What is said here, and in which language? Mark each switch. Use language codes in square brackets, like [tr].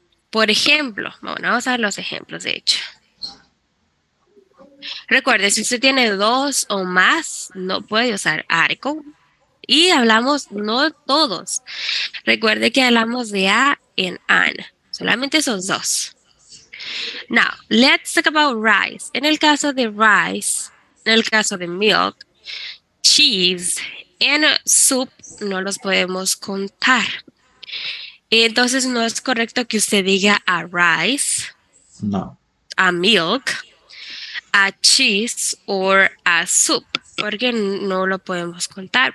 [es] Por ejemplo, bueno, vamos a ver los ejemplos de hecho. Recuerde, si usted tiene 2 o más, no puede usar article. Y hablamos, no todos. Recuerde que hablamos de a en an. Solamente esos dos. [en] Now, let's talk about rice. [es] En el caso de rice, en el caso de milk, cheese and soup, no los podemos contar. Entonces, no es correcto que usted diga a rice, No. a milk, a cheese o a soup, porque no lo podemos contar.